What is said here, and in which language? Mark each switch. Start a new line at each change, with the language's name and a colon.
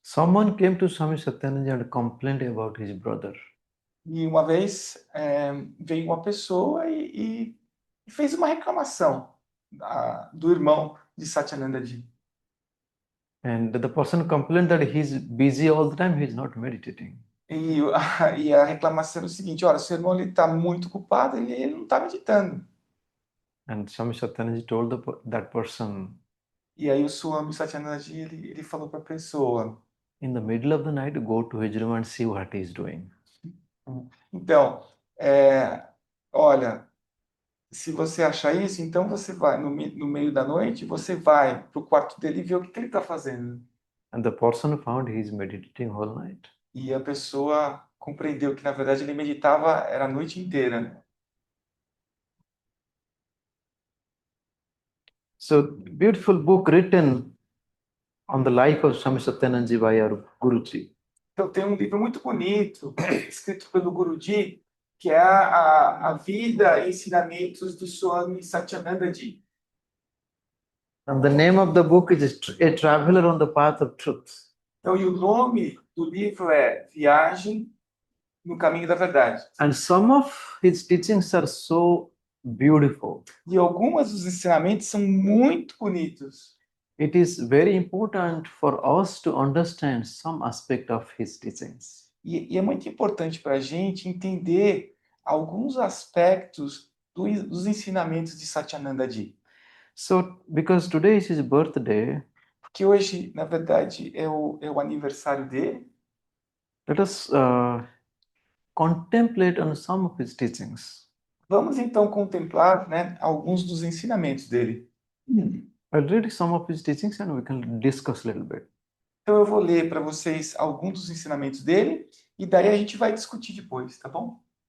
English: Someone came to Swami Satyananda and complained about his brother.
Portuguese: E uma vez veio uma pessoa e fez uma reclamação do irmão de Satyanandaji.
English: And the person complained that he's busy all the time, he's not meditating.
Portuguese: E a reclamação era o seguinte: olha, seu irmão está muito ocupado, ele não está meditando.
English: And Swami Satyananda told that person,
Portuguese: E aí o Swami Satyanandaji ele falou para a pessoa:
English: in the middle of the night, go to his room and see what he's doing.
Portuguese: então, olha, se você achar isso, então você vai no meio da noite, você vai para o quarto dele e vê o que ele está fazendo.
English: And the person found he's meditating whole night.
Portuguese: E a pessoa compreendeu que, na verdade, ele meditava era a noite inteira.
English: So, beautiful book written on the life of Swami Satyananda by our Guruji.
Portuguese: Então, tem um livro muito bonito, escrito pelo Guruji, que é a vida e ensinamentos do Swami Satyanandaji.
English: And the name of the book is A Traveler on the Path of Truth.
Portuguese: Então, e o nome do livro é Viagem no Caminho da Verdade.
English: And some of his teachings are so beautiful.
Portuguese: E alguns dos ensinamentos são muito bonitos.
English: It is very important for us to understand some aspect of his teachings.
Portuguese: E é muito importante para a gente entender alguns aspectos dos ensinamentos de Satyanandaji.
English: So, because today is his birthday,
Portuguese: Porque hoje, na verdade, é o aniversário dele.
English: let us contemplate on some of his teachings.
Portuguese: Vamos então contemplar, né, alguns dos ensinamentos dele.
English: I'll read some of his teachings and we can discuss a little bit.
Portuguese: Então eu vou ler para vocês alguns dos ensinamentos dele e daí a gente vai discutir depois, tá bom?